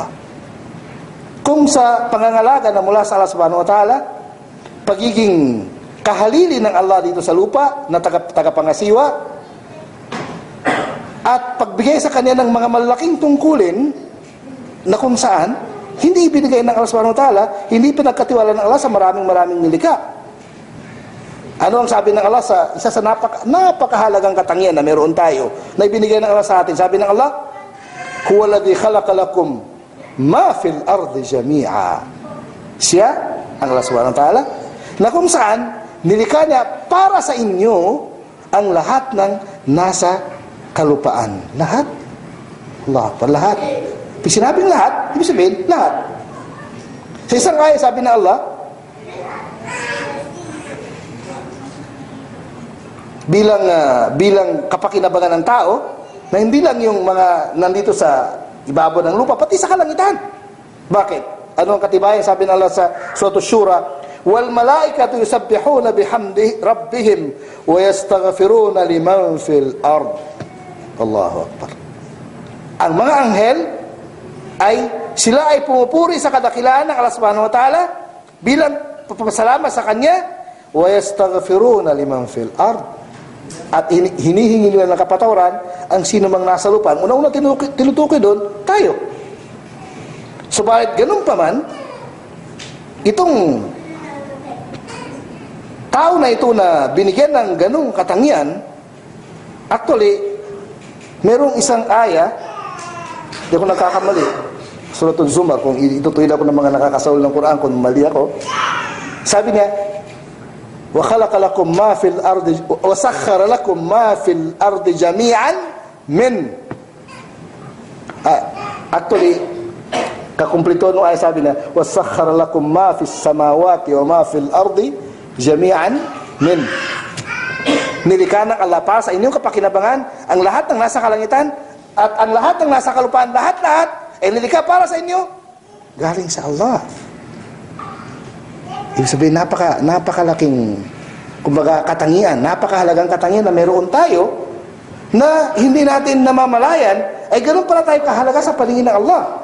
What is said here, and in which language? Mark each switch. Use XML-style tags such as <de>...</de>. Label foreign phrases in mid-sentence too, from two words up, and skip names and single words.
<tl>Kung sa pangangalaga na mula sa Allah</tl> <ar>سبحانه وتعالى,</ar> <tl>pagiging kahalili ng Allah dito sa lupa na tagapangasiwa, at pagbigay sa kanya ng mga malaking tungkulin na kung saan hindi ibinigay ng Allah</tl> <ar>سبحانه وتعالى,</ar> <tl>hindi pinagkatiwala ng Allah sa maraming nilikha. Ano ang sabi ng Allah sa isa sa napakahalagang katangian na meron tayo na ibinigay ng Allah sa atin? Sabi ng Allah,</tl> <ar>هو الذي خلق لكم ما في الأرض جميعا.</ar> <tl>Siya, ang Allah</tl> <ar>سبحانه وتعالى,</ar> <tl>na kung saan nilikha niya para sa inyo ang lahat ng nasa kalupaan. Lahat. Allah, lahat. Pag sinabing lahat, ibig sabihin, lahat. Sa isang ayat, sabi na Allah, bilang kapakinabangan ng tao, na hindi lang yung mga nandito sa ibabaw ng lupa, pati sa kalangitan. Bakit? Ano ang katibayan? Sabi ng Allah sa Surah Shura,</tl> <ar>والملائكة يسبحون بحمد ربهم ويستغفرون لمن في الأرض. الله أكبر.</ar> <tl>Ang mga anghel ay sila ay pumupuri sa kadakilaan ng Allah</tl> <ar>سبحانه وتعالى</ar> <tl>bilang papasalamat sa Kanya,</tl> <ar>ويستغفرون لمن في الأرض,</ar> <tl>at hinihingi nila ng kapatawaran ang sino mang nasa lupa. Ang una-una tinutukoy doon, tayo. Subalit ganun pa man, itong tao na ito na binigyan ng ganung katangian, actually, merong isang aya, hindi ako nagkakamali, Suratul Zumar, kung itutuloy ako ng mga nakakasawal ng Quran, kung mali ako, sabi niya,</tl> <ar>وَخَلَقَ لَكُمْ مَا فِي الْأَرْضِ وَسَخَّرَ لَكُمْ مَا فِي الْأَرْضِ جَمِيعًا مِنْ.</ar> <tl>Actually, kakumplito nung ay sabi na,</tl> <ar>وَسَخَّرَ لَكُمْ مَا فِي السَّمَاوَاتِ وَمَا فِي الْأَرْضِ جَمِيعًا مِنْ.</ar> <tl>Nilikha ng Allah para sa inyong kapakinabangan ang lahat ng nasa kalangitan at ang lahat ng nasa kalupaan, lahat-lahat ay nilikha para sa inyo galing sa Allah. Ibig sabihin, napakalaking, kumbaga, katangian, napakahalagang katangian na meron tayo na hindi natin namamalayan, ay ganoon pala tayo kahalaga sa paningin ng Allah.</tl>